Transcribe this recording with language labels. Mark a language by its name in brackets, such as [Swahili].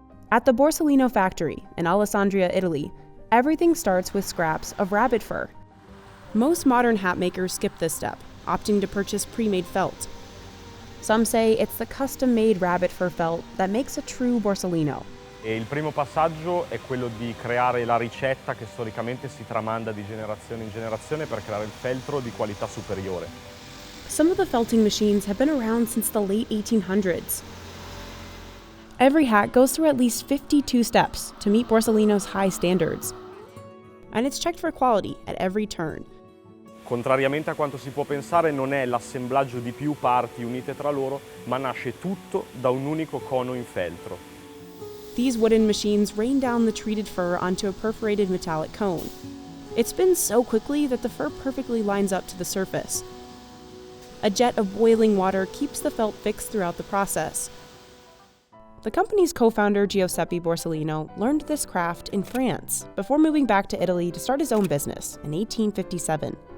[English] At the Borsalino factory in Alessandria, Italy, everything starts with scraps of rabbit fur. Most modern hat makers skip this step, opting to purchase pre-made felt. Some say it's the custom-made rabbit fur felt that makes a true Borsalino. [Italian] Il primo passaggio è quello di creare la ricetta che storicamente si tramanda di generazione in generazione per creare il feltro di qualità superiore. [English] Some of the felting machines have been around since the late 1800s. Every hat goes through at least 52 steps to meet Borsalino's high standards. And it's checked for quality at every turn. [Italian] Contrariamente a quanto si può pensare, non è l'assemblaggio di più parti unite tra loro, ma nasce tutto da un unico cono in feltro. [English] These wooden machines rain down the treated fur onto a perforated metallic cone. It spins so quickly that the fur perfectly lines up to the surface. A jet of boiling water keeps the felt fixed throughout the process. The company's co-founder, Giuseppe Borsalino, learned this craft in France before moving back to Italy to start his own business in 1857.